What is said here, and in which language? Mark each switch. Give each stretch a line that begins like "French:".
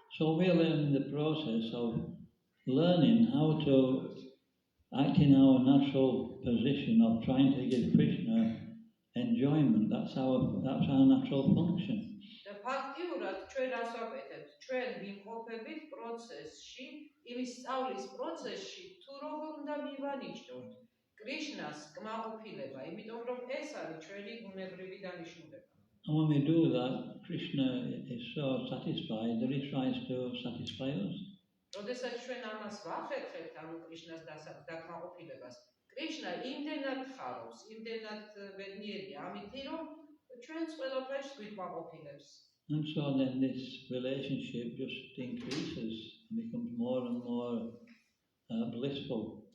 English: So we are in the process of learning how to act in our natural position of trying to give Krishna enjoyment. That's our natural function.
Georgian: და ფაქტიურად ჩვენ რას ვაკეთებთ? ჩვენ ვიმყოფებით პროცესში, იმის სწავლის პროცესში, თუ როგორ უნდა მივანიშნოთ კრიშნას კმაყოფილება, იმიტომ რომ ეს არის ჩვენი ბუნებრივი დანიშნულება.
English: And when we do that, Krishna is so satisfied that he tries to satisfy us.
Georgian: როდესაც ჩვენ ამას ვახერხებთ, ანუ კრიშნას დაკმაყოფილებას, კრიშნა იმდენად ხარობს, იმდენად ბედნიერია, ამით რომ ჩვენც ყველაფერს გვიკმაყოფილებს.
English: And so then this relationship just increases and becomes more and more blissful.